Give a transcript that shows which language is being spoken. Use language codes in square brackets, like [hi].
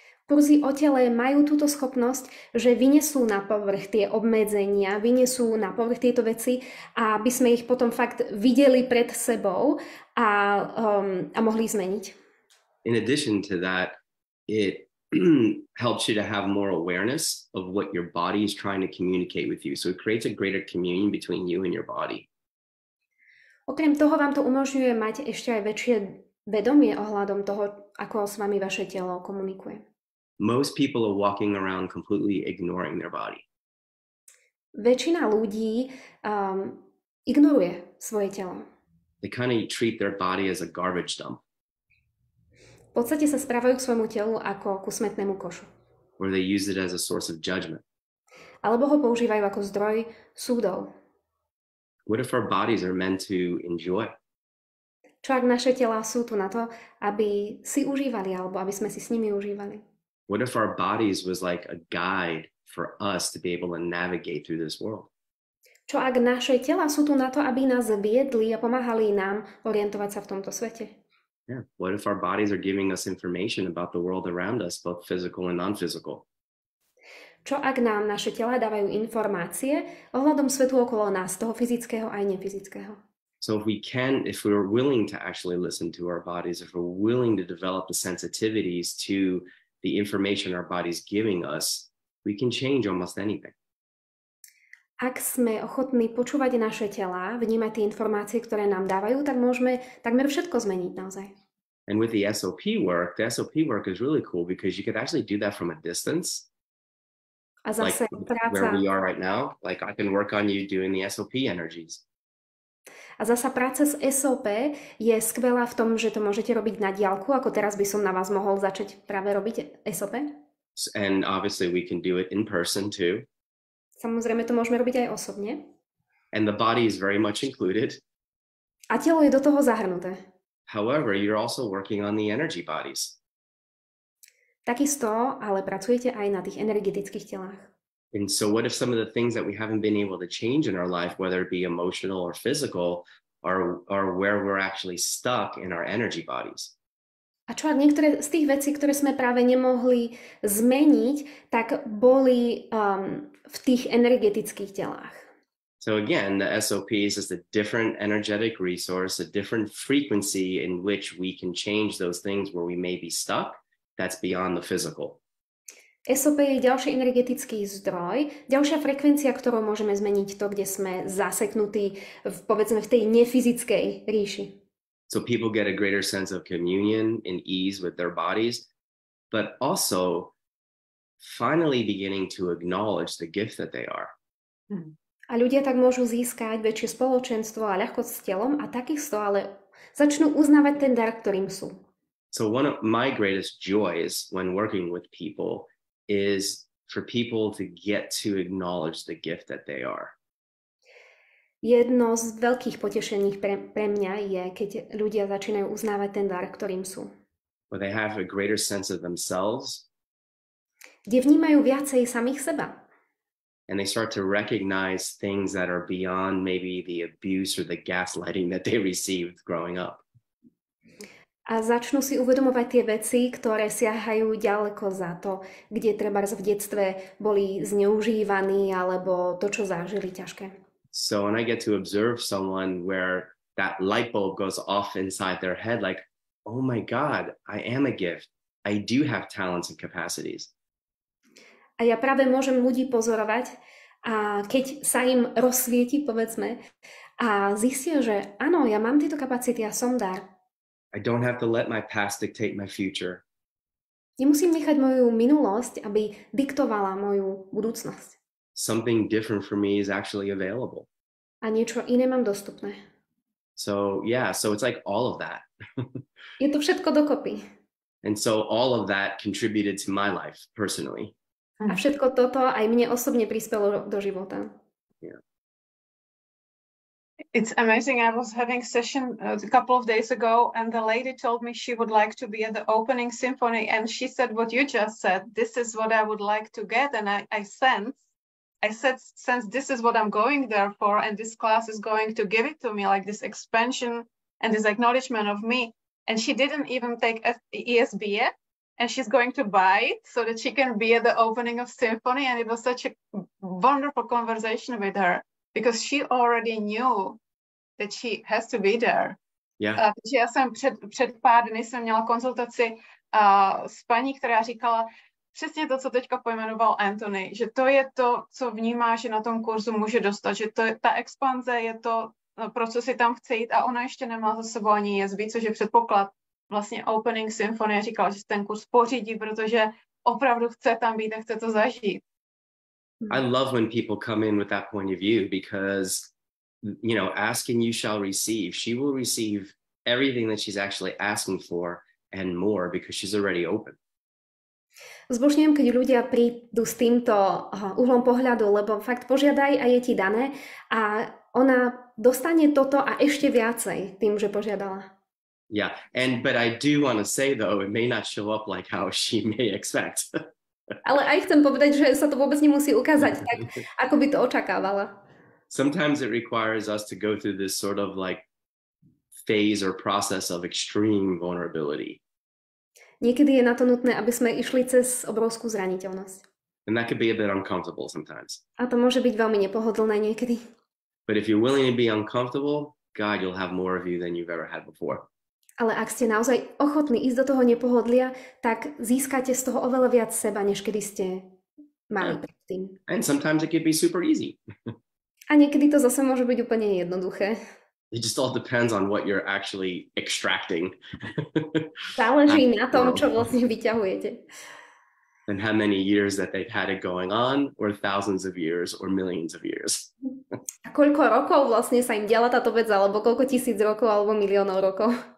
[sk] Kurzy o tele majú túto schopnosť, že vynesú na povrch tie obmedzenia, vynesú na povrch tieto veci, aby sme ich potom fakt videli pred sebou a mohli zmeniť. [en] In addition to that, it helps you to have more awareness of what your body is trying to communicate with you. So it creates a greater communion between you and your body. [sk] Okrem toho vám to umožňuje mať ešte aj väčšie vedomie ohľadom toho, ako s vami vaše telo komunikuje. [en] Most people are walking around completely ignoring their body. [sk] Väčšina ľudí ignoruje svoje telo. [en] They kind of treat their body as a garbage dump. [sk] V podstate sa správajú k svojmu telu ako ku smetnému košu. [en] Or they use it as a source of judgment. [sk] Alebo ho používajú ako zdroj súdov. [en] What if our bodies are meant to enjoy? [sk] Čo ak naše telá sú tu na to, aby si užívali, alebo aby sme si s nimi užívali? [en] What if our bodies was like a guide for us to be able to navigate through this world? [sk] Čo ak naše tela sú tu na to, aby nás viedli a pomáhali nám orientovať sa v tomto svete? [en] Yeah. What if our bodies are giving us information about the world around us, both physical and non-physical? [sk] Čo ak nám naše tela dávajú informácie ohľadom svetu okolo nás, toho fyzického aj nefyzického? [en] So if we're willing to actually listen to our bodies, if we're willing to develop the sensitivities to the information our body's giving us, we can change almost anything. [sk] Ak sme ochotní počúvať naše tela, vnímať tie informácie, ktoré nám dávajú, tak môžeme takmer všetko zmeniť naozaj. [en] And with the SOP work is really cool because you could actually do that from a distance. [sk] A zase [en] like where we are right now, like I can work on you doing the SOP energies. [sk] A zasa práca s SOP je skvelá v tom, že to môžete robiť na diaľku, ako teraz by som na vás mohol začať práve robiť SOP. [en] And obviously we can do it in person too. [sk] Samozrejme to môžeme robiť aj osobne. [en] And the body is very much included. [sk] A telo je do toho zahrnuté. [en] However, you're also working on the energy bodies. [sk] Takisto, ale pracujete aj na tých energetických telách. [en] And so what if some of the things that we haven't been able to change in our life, whether it be emotional or physical, are where we're actually stuck in our energy bodies? [sk] A čo ak niektoré z tých vecí, ktoré sme práve nemohli zmeniť, tak boli v tých energetických telách? [en] So again, the SOP is just a different energetic resource, a different frequency in which we can change those things where we may be stuck. That's beyond the physical. [sk] SOP je ďalší energetický zdroj, ďalšia frekvencia, ktorou môžeme zmeniť to, kde sme zaseknutí povedzme v tej nefyzickej ríši. [en] So people get a greater sense of communion and ease with their bodies, but also finally beginning to acknowledge the gift that they are. [sk] A ľudia tak môžu získať väčšie spoločenstvo a ľahkosť s telom a takisto ale začnú uznávať ten dar, ktorým sú. [en] So one of my greatest joys when working with people is for people to get to acknowledge the gift that they are. [sk] Jedno z veľkých potešení pre mňa je, keď ľudia začínajú uznávať ten dar, ktorým sú. [en] Where they have a greater sense of themselves. [sk] Kde vnímajú viacej samých seba. [en] And they start to recognize things that are beyond maybe the abuse or the gaslighting that they received growing up. [sk] A začnú si uvedomovať tie veci, ktoré siahajú ďaleko za to, kde trebárs v detstve boli zneužívaní alebo to, čo zažili ťažké. [en] So when I get to observe someone where that light bulb goes off inside their head, like, oh my God, I am a gift. I do have talents and capacities. [sk] A ja práve môžem ľudí pozorovať a keď sa im rozsvieti, povedzme, a zistia, že áno, ja mám tieto kapacity a som dar. [en] I don't have to let my past dictate my future. [sk] Nemusím nechať moju minulosť, aby diktovala moju budúcnosť. [en] Something different for me is actually available. [sk] A niečo iné mám dostupné. [en] So yeah, so it's like all of that. [sk] Je to všetko dokopy. [en] And so all of that contributed to my life personally. [sk] A všetko toto aj mne osobne prispelo do života. [en] Yeah. It's amazing. I was having a session a couple of days ago, and the lady told me she would like to be at the opening symphony, and she said what you just said. This is what I would like to get, and I said, since this is what I'm going there for, and this class is going to give it to me, like this expansion and this acknowledgement of me. And she didn't even take ESB yet, and she's going to buy it so that she can be at the opening of symphony. And it was such a wonderful conversation with her, because she already knew that she has to be there. Yeah. [cs] Takže já jsem před pár dny jsem měla konzultaci s paní, která říkala přesně to, co teďka pojmenoval Anthony, že to je to, co vnímá, že na tom kurzu může dostat, že to, ta expanze je to, pro co si tam chce jít, a ona ještě nemá za sebou ani ESB, což je předpoklad. Vlastně Opening Symphony říkala, že si ten kurz pořídí, protože opravdu chce tam být a chce to zažít. [en] I love when people come in with that point of view, because, you know, ask and you shall receive. She will receive everything that she's actually asking for and more, because she's already open. [sk] Zbožňujem, keď ľudia prídu s týmto uhlom pohľadu, lebo fakt požiadaj a je ti dané a ona dostane toto a ešte viacej tým, že požiadala. [en] Yeah, but I do want to say though, it may not show up like how she may expect. [sk] Ale aj chcem povedať, že sa to vôbec nemusí ukázať tak, ako by to očakávala. [en] Sometimes it requires us to go through this sort of like phase or process of extreme vulnerability. [sk] Niekedy je na to nutné, aby sme išli cez obrovskú zraniteľnosť. [en] And that could be a bit uncomfortable sometimes. [sk] A to môže byť veľmi nepohodlné niekedy. [en] But if you're willing to be uncomfortable, God, you'll have more of you than you've ever had before. [sk] Ale ak ste naozaj ochotní ísť do toho nepohodlia, tak získate z toho oveľa viac seba, než kedy ste mali predtým. [en] And sometimes it could be super easy. [sk] A niekedy to zase môže byť úplne jednoduché. [en] It just all depends on what you're actually extracting. [sk] Záleží na tom, čo vlastne vyťahujete. [en] And how many years that they've had it going on, or thousands of years, or millions of years. [sk] A koľko rokov vlastne sa im diala táto vec, alebo koľko tisíc rokov, alebo miliónov rokov.